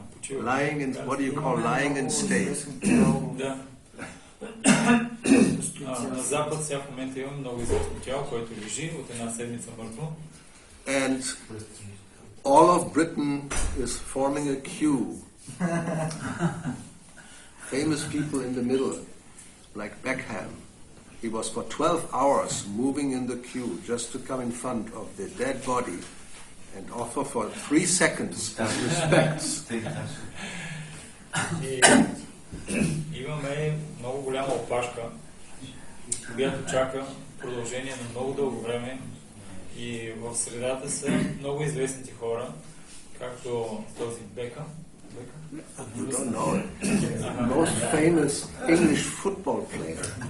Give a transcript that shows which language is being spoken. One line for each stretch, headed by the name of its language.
English: Lying in, what do you call lying in state?
Bulgarian: Да. На Запад сега в момента имам много известно тяло, което лежи от една седмица мъртво.
English: And all of Britain is forming a queue. Famous people in the middle, like Beckham. He was for 12 hours moving in the queue just to come in front of the dead body and offer for 3 seconds his respects.
Bulgarian: Имаме много голяма опашка, която чака продължение на много дълго време, и в средата са много известните хора, както този Бекъм.
English: You don't know it. Most famous English football player.